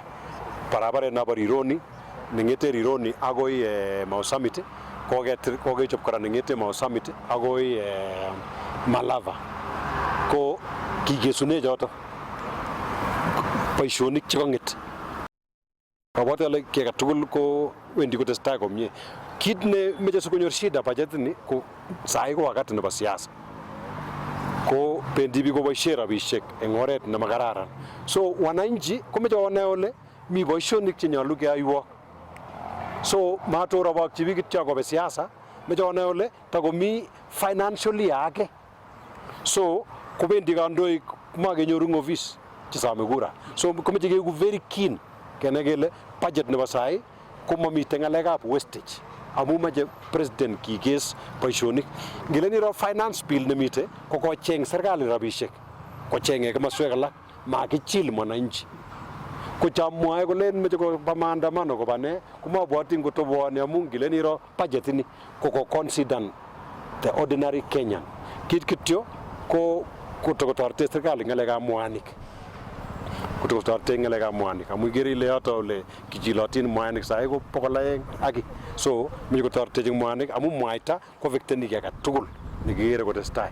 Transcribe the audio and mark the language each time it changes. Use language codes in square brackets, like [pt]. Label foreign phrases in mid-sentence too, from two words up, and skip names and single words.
[kln] Barabaret nebo Rironi nengete Rironi agoi Mau Summit kokechop kora nengete Mau Summit agoi Malava ko kikesune choto boisionik chekonget. Kabwate ale kiy tugul ko wendi kotestai komie. Kit ne meche sikonyor shida budget ni ko sai ko wakati nebo siasa. Ko bendi biik koboisie rabisiek eng oret nemakararan. So wananchi komeche konai ole mi boisionik chenyolu keyaiwo. So matorobokchi biik kityo kobe siasa, meche konai ole takomi financially age. So kobendi kandoik makenyoru office chesome kura. So komeche keeku [en] very keen [kln] kenai kele budget nebo sai komamite ngalekab wastage. Amu meche president kikes boisionik. Ngele niro [en] finance bill [kln] nemite ko kocheng serikali rabisiek. Kochenge komaswek alak makichil mwananchi. Kuchamwae kole meche koba maandamano koba ne kumabwati ngotobwoni amu ngile niro budget ni ko [en] consider the ordinary Kenyan. [kln] Kit kityo ko kutokotorte serikali ngalekab mwanik. Kutokotorte ngalekab mwanik amu igere ile yoto ole kichilotin mwanik sai ko 200 aki. So meche kotorte mwanik amu mwaita ko vekteni kiy tugul nekikere kotestai.